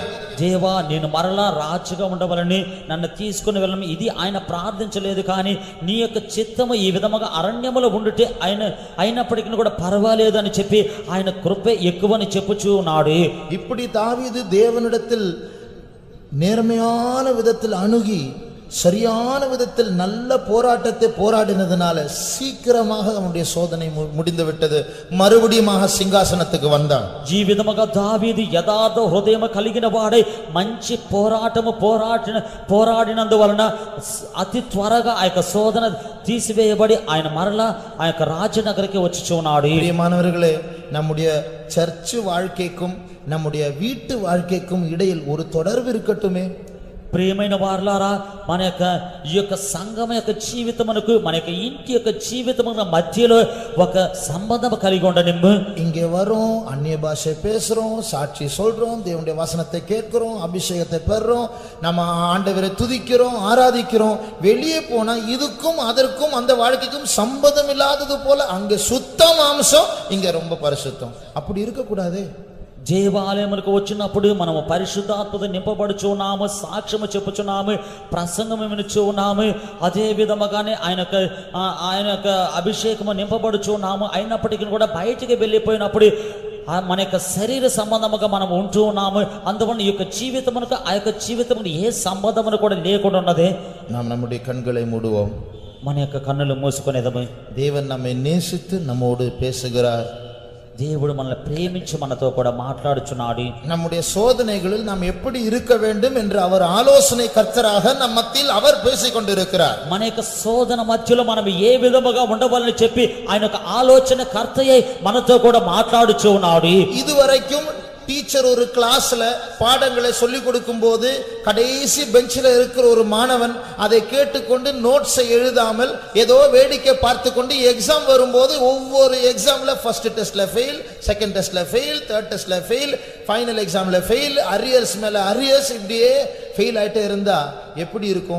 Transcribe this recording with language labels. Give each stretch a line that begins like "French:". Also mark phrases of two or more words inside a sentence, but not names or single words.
Telugu: దేవా, నేను మరలా రాజుగా ఉండవాలని నన్ను తీసుకుని వెళ్ళను, ఇది ఆయన ప్రార్థించలేదు. కానీ నీ యొక్క చిత్తము ఈ విధముగా అరణ్యములో ఉండుటే ఆయన అయినప్పటికీ కూడా పర్వాలేదు అని చెప్పి ఆయన కృపే ఎక్కువని చెప్పుచూ ఉన్నాడు.
Tamil: இப்படி தாவீது தேவனிடத்தில் நேர்மையான விதத்தில் அணுகி சரியான விதத்தில் நல்ல போராட்டத்தை போராடினதுனால சீக்கிரமாக அவனுடைய சோதனை முடிந்து விட்டது. மறுபடியும் சிங்காசனத்துக்கு வந்தான்.
Telugu: ఈ విధముగా దావీదు యథార్థ హృదయం కలిగిన వాడై మంచి పోరాడినందువలన అతి త్వరగా ఆ యొక్క శోధన తీసివేయబడి ఆయన మరలా ఆ యొక్క రాజనగరికి వచ్చుచున్నాడు.
Tamil: பிரியமானவர்களே, நம்முடைய சர்ச் வாழ்க்கைக்கும் நம்முடைய வீட்டு வாழ்க்கைக்கும் இடையில் ஒரு தொடர்பு இருக்கட்டுமே.
Telugu: ప్రియమైన వారలారా, మన యొక్క సంఘం యొక్క జీవితమునకు మన యొక్క ఇంటి యొక్క జీవితమున మధ్యలో ఒక సంబంధం కలిగి ఉండనిమ్ము.
Tamil: இங்கே வரோம், அந்நிய பாஷை பேசுறோம், சாட்சி சொல்றோம், தேவனுடைய வசனத்தை கேட்கிறோம், அபிஷேகத்தை பெறுறோம், நம்ம ஆண்டவரை துதிக்கிறோம், ஆராதிக்கிறோம். வெளியே போனா இதுக்கும் அதற்கும் அந்த வாழ்க்கைக்கும் சம்பந்தம் இல்லாதது போல அங்க சுத்த மாம்சம், இங்க ரொம்ப பரிசுத்தம். அப்படி இருக்க கூடாது.
Telugu: దేవాలయములకు వచ్చినప్పుడు మనము పరిశుద్ధాత్మతో నింపబడుచున్నాము, సాక్ష్యము చెప్పుచున్నాము, ప్రసంగము వినుచున్నాము. అదే విధముగానే ఆయన యొక్క అభిషేకము నింపబడుచున్నాము. అయినప్పటికీ కూడా బయటికి వెళ్ళిపోయినప్పుడు మన యొక్క శరీర సంబంధముగా మనం ఉంటూ ఉన్నాము. అందువల్ల ఈ యొక్క జీవితమునకు ఆ యొక్క జీవితమును ఏ సంబంధమును కూడా లేకుండా ఉన్నది.
Tamil: நாம் நம்முடைய கண்களை மூடுவோம்.
Telugu: మన యొక్క కన్నులు మూసుకునేదము.
Tamil: தேவன் நம்மை நேசித்து நம்மோடு பேசுகிறார்.
Telugu: దేవుడు మనల్ని ప్రేమించి మనతో కూడా మాట్లాడుచున్నాడు.
Tamil: நம்முடைய சோதனைகளில் நாம் எப்படி இருக்க வேண்டும் என்று அவர் ஆலோசனை கர்த்தராக நம் மத்தியில் அவர் பேசிக் கொண்டிருக்கிறார்.
Telugu: మన యొక్క శోధన మధ్యలో మనం ఏ విధముగా ఉండవాలని చెప్పి ఆయన యొక్క ఆలోచన కర్తయ్య మనతో కూడా మాట్లాడుచూ ఉన్నాడు.
Tamil: இதுவரைக்கும் டீச்சர் ஒரு கிளாஸ்ல பாடங்களை சொல்லி கொடுக்கும் போது கடைசி பெஞ்சில் இருக்கிற ஒரு மாணவன் அதை கேட்டுக்கொண்டு நோட்ஸை எழுதாமல் ஏதோ வேடிக்கை பார்த்து கொண்டு எக்ஸாம் வரும்போது ஒவ்வொரு எக்ஸாம்ல
English: first test
Tamil: ஃபெயில்,
English: second test
Tamil: ஃபெயில்,
English: third test
Tamil: ஃபெயில்,
English: final exam
Tamil: ஃபெயில், அரியர்ஸ் மேல அரியர்ஸ், இப்படியே ஃபெயில் ஆயிட்டே இருந்தா எப்படி இருக்கும்?